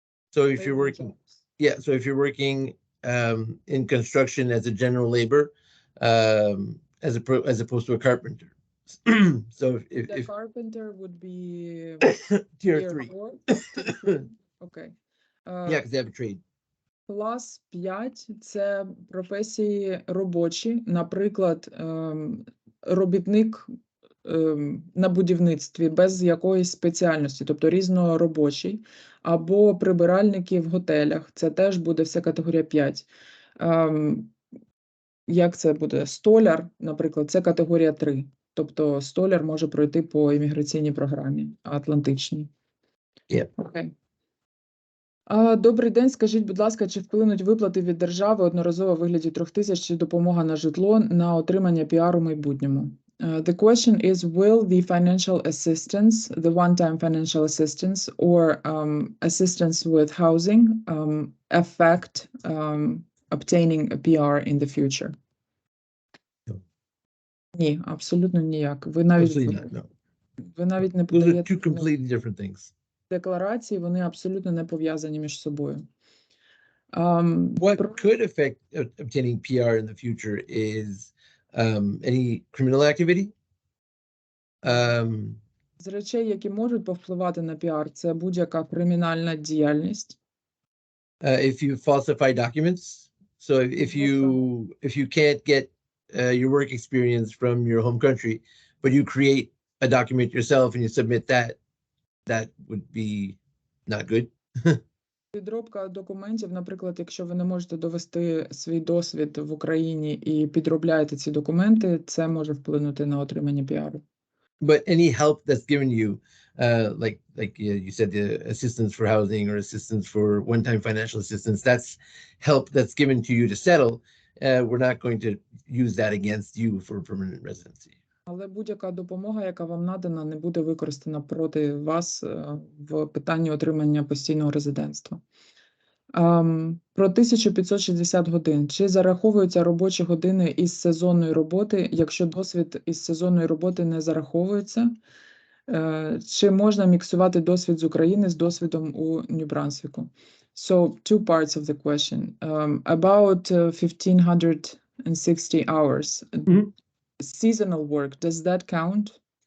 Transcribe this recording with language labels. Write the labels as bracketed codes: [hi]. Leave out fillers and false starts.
[en] So if you're working, so if you're working in construction as a general labor, as opposed to a carpenter. So if carpenter would be tier 3. 4? Okay. Yeah, because they have a trade. [uk] Клас 5 – це професії робочі, наприклад, робітник на будівництві без якоїсь спеціальності, тобто різноробочий, або прибиральники в готелях, це теж буде вся категорія 5. Як це буде? Столяр, наприклад, це категорія 3, тобто столяр може пройти по імміграційній програмі Атлантичній. [en] Okay. [uk] Добрий день, скажіть, будь ласка, чи вплинуть виплати від держави одноразово у вигляді 3000 чи допомога на житло на отримання піару в майбутньому? [en] The question is, will the financial assistance, the one-time financial assistance or assistance with housing affect obtaining a PR in the future? [uk] Ні, абсолютно ніяк. Ви навіть не подаєте [en] two completely different things. [uk] Декларації, вони абсолютно не пов'язані між собою. [en] What could affect obtaining PR in the future is any criminal activity. [uk] З речей, які можуть повпливати на піар, це будь-яка кримінальна діяльність. [en] If you falsify documents, so if you can't get your work experience from your home country, but you create a document yourself and you submit that would be not good. [uk] Підробка документів, наприклад, якщо ви не можете довести свій досвід в Україні і підробляєте ці документи, це може вплинути на отримання піару. [en] But any help that's given you, like you said, the assistance for housing or assistance for one-time financial assistance, that's help that's given to you to settle. We're not going to use that against you for permanent residency. [uk] Але будь-яка допомога, яка вам надана, не буде використана проти вас в питанні отримання постійного резидентства. Про 1560 годин. Чи зараховуються робочі години із сезонної роботи, якщо досвід із сезонної роботи не зараховується? Чи можна міксувати досвід з України з досвідом у Нью Брансвіку? [en] So, two parts of the question. About 1560 hours. Seasonal work, does that count?